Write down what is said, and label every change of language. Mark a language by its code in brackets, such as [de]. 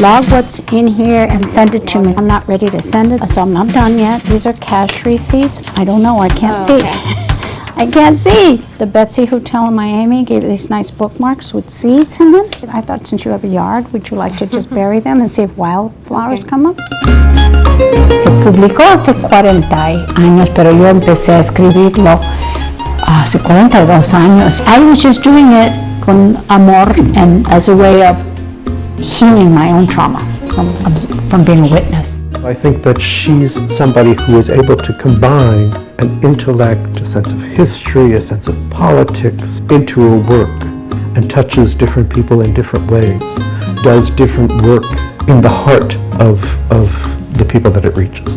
[en] Log what's in here and send it to me. I'm not ready to send it, so I'm not done yet. These are cash receipts. I don't know. I can't see. I can't see. The Betsy Hotel in Miami gave these nice bookmarks with seeds in them. I thought, since you have a yard, would you like to just bury them and see if wildflowers come up? [es] Se publicó hace 40 años, pero yo empecé a escribirlo hace 42 años. [en] I was just doing it con amor and as a way of healing my own trauma from being a witness. I think that she's somebody who is able to combine an intellect, a sense of history, a sense of politics into her work, and touches different people in different ways, does different work in the heart of the people that it reaches.